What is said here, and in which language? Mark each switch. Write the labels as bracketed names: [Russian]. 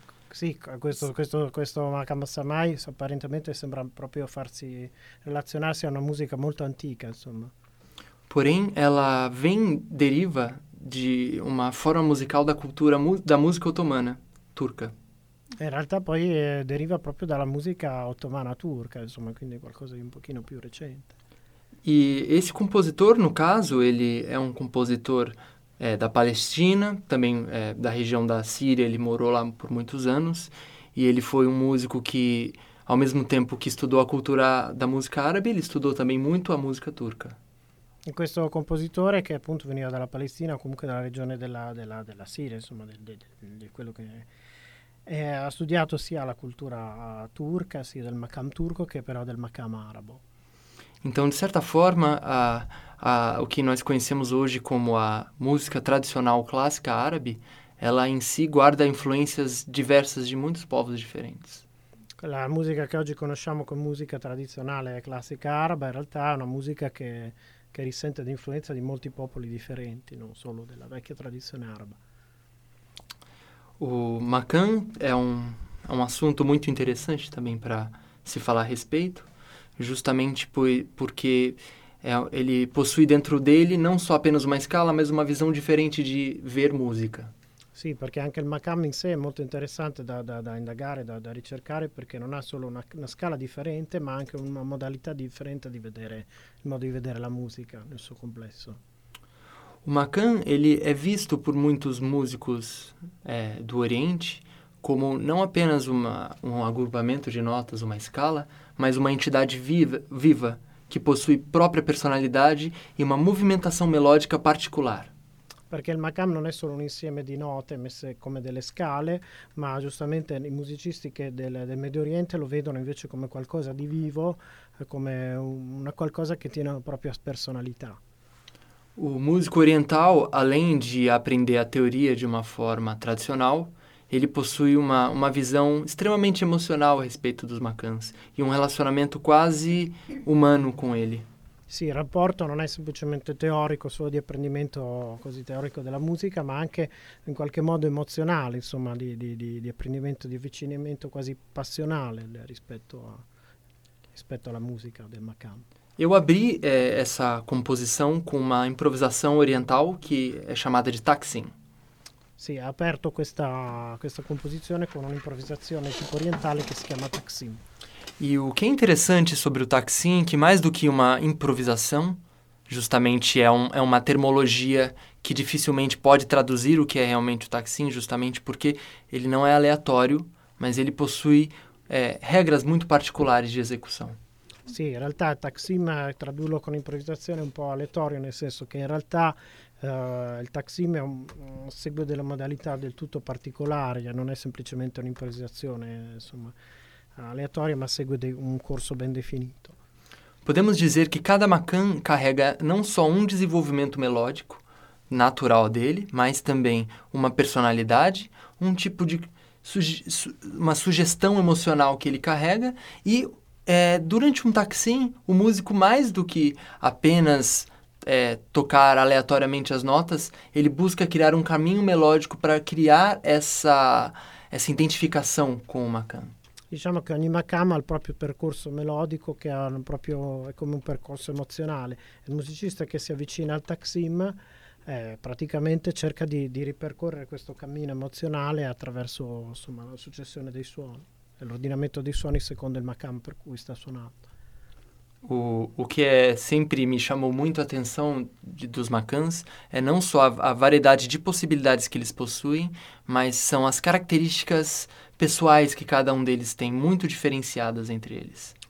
[Portuguese] Sim, [Italian] questo [Portuguese] makam Samai, aparentemente, [Italian] sembra proprio farsi [Portuguese] relacionar-se a uma música muito antiga, [Italian] insomma. [Portuguese] Porém, ela deriva de uma forma musical da cultura da música otomana, turca. [Italian] In realtà poi deriva proprio dalla musica ottomana turca, insomma, quindi qualcosa di un pochino più recente. [Portuguese] E esse compositor, no caso, ele é um compositor da Palestina, também da região da Síria, ele morou lá por muitos anos, e ele foi um músico que, ao mesmo tempo que estudou a cultura da música árabe, ele estudou também muito a música turca. [Italian] E questo compositore, che appunto veniva dalla Palestina, comunque dalla regione della Siria, insomma, di quello che... ha studiato sia la cultura turca, sia del makam turco, che però del makam arabo. [Portuguese] Então, de certa forma, o que nós conhecemos hoje como a música tradicional clássica árabe, ela em si guarda influências diversas de muitos povos diferentes. [Italian] La musica che oggi conosciamo come musica tradizionale classica araba, in realtà è una musica che risente di influenza di molti popoli differenti, non solo della vecchia tradizione araba. [Portuguese] O makam é um assunto muito interessante também para se falar a respeito, justamente porque ele possui dentro dele não só apenas uma escala, mas uma visão diferente de ver música. Sim, porque [Italian] anche il makam in sé [Portuguese] é muito interessante [Italian] da indagare, da ricercare, [Portuguese] porque não há [Italian] solo [Portuguese] uma [Italian] scala [Portuguese] diferente, mas [Italian] anche [Portuguese] uma modalidade diferente de [Italian] vedere il modo di vedere la musica nel suo complesso. [Portuguese] O makam, ele é visto por muitos músicos do Oriente como não apenas um agrupamento de notas, uma escala, mas uma entidade viva que possui própria personalidade e uma movimentação melódica particular. Porque o makam não é só um [Italian] insieme [Portuguese] de notas, [Italian] messe como delle scale, [Portuguese] mas justamente [Italian] i musicisti che del Medio Oriente lo vedono invece come qualcosa di vivo, come una qualcosa che tiene una propria personalità. [Portuguese] O músico oriental, além de aprender a teoria de uma forma tradicional, ele possui uma visão extremamente emocional a respeito dos makans e um relacionamento quase humano com ele. Sim, o [Italian] rapporto [Portuguese] não é simplesmente teórico, só de [Italian] aprendimento così teórico della musica, [Portuguese] mas [Italian] anche in qualche modo emocional, insomma, di apprendimento, di avvicinamento quasi passionale rispetto alla musica del makan. [Portuguese] Eu abri essa composição com uma improvisação oriental que é chamada de taksim. Sim, é aberto esta composição com uma improvisação tipo oriental que se chama taksim. E o que é interessante sobre o Taksim, que mais do que uma improvisação, justamente é uma termologia que dificilmente pode traduzir o que é realmente o Taksim, justamente porque ele não é aleatório, mas ele possui regras muito particulares de execução. [Italian] Sì, in realtà Taksim, tradurlo con improvvisazione è un po' aleatorio, nel senso che in realtà il Taksim è un seguito della modalità del tutto particolare, non è semplicemente un'improvvisazione, insomma, aleatoria, ma segue un corso ben definito. [Portuguese] Podemos dizer que cada makan carrega não só desenvolvimento melódico natural dele, mas também uma personalidade, tipo de uma sugestão emocional que ele carrega e durante Taksim, o músico, mais do que apenas tocar aleatoriamente as notas, ele busca criar caminho melódico para criar essa identificação com o makam. [Italian] Diciamo che ogni makam ha il proprio percorso melodico, che ha proprio, è come un percorso emozionale. Il musicista che si avvicina al Taksim praticamente cerca di ripercorrere questo cammino emozionale attraverso, insomma, la successione dei suoni. L'ordinamento dei suoni secondo il makam per cui sta suonando. [Portuguese] O que é sempre me chamou muito a atenção dos makans é não só a variedade de possibilidades que eles possuem, mas são as características pessoais que cada deles tem, muito diferenciadas entre eles.